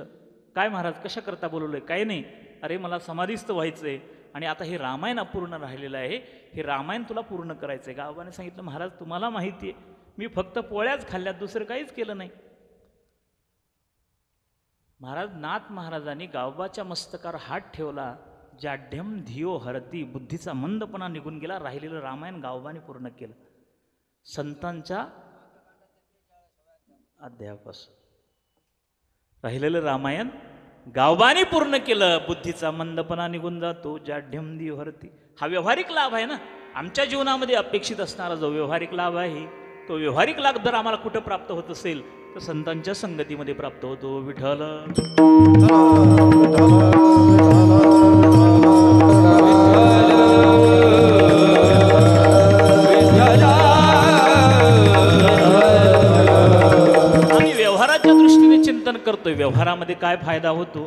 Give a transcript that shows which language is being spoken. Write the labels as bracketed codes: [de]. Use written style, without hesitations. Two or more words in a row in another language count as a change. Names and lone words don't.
[mr] काय महाराज कशा करता बोलवलंय? काही नाही, अरे मला समाधीस्थ व्हायचंय आणि आता हे रामायण अपूर्ण राहिलेलं आहे, हे रामायण तुला पूर्ण करायचंय. गावबाने सांगितलं, महाराज तुम्हाला माहिती आहे मी फक्त पोळ्याच खाल्ल्यात, दुसरं काहीच केलं नाही. महाराज नाथ महाराजांनी गावबाच्या मस्तकावर हात ठेवला. [sa] जाढ्यम धियो हरती, [mr] बुद्धीचा मंदपणा निघून गेला. राहिलेलं रामायण गावबाने पूर्ण केलं. संतांच्या अध्यायापासून राहिलेलं रामायण गावबाने पूर्ण केलं. बुद्धीचा मंदपणा निघून जातो. [sa] जाढ्यम धियो हरती, [mr] हा व्यावहारिक लाभ आहे ना. आमच्या जीवनामध्ये अपेक्षित असणारा जो व्यावहारिक लाभ आहे, तो व्यावहारिक लाभ जर आम्हाला कुठं प्राप्त होत असेल तर संतांच्या संगतीमध्ये प्राप्त होतो. विठ्ठल आम्ही व्यवहाराच्या दृष्टीने चिंतन करतोय, व्यवहारामध्ये काय फायदा होतो.